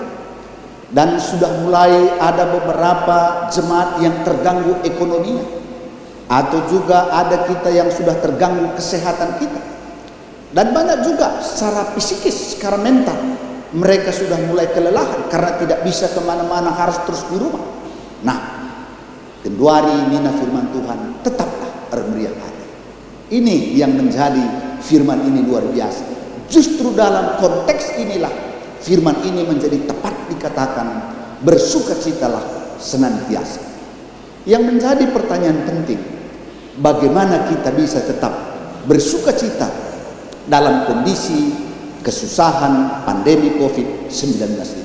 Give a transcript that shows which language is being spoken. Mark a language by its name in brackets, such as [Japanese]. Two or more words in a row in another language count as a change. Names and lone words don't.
[Indonesian] dan sudah mulai ada beberapa jemaat yang terganggu ekonominya, atau juga ada kita yang sudah terganggu kesehatan kita, dan banyak juga secara psikis, secara mental mereka sudah mulai kelelahan karena tidak bisa kemana-mana, harus terus di rumah. Nah, [Batak Karo] kenduari nina [Indonesian] firman Tuhan, tetaplah bermeriah hati. Ini yang menjadi firman ini luar biasa. Justru dalam konteks inilah firman ini menjadi tepat dikatakan bersukacitalah senantiasa. Yang menjadi pertanyaan penting, bagaimana kita bisa tetap bersukacita dalam kondisi kesusahan pandemi COVID-19 ini?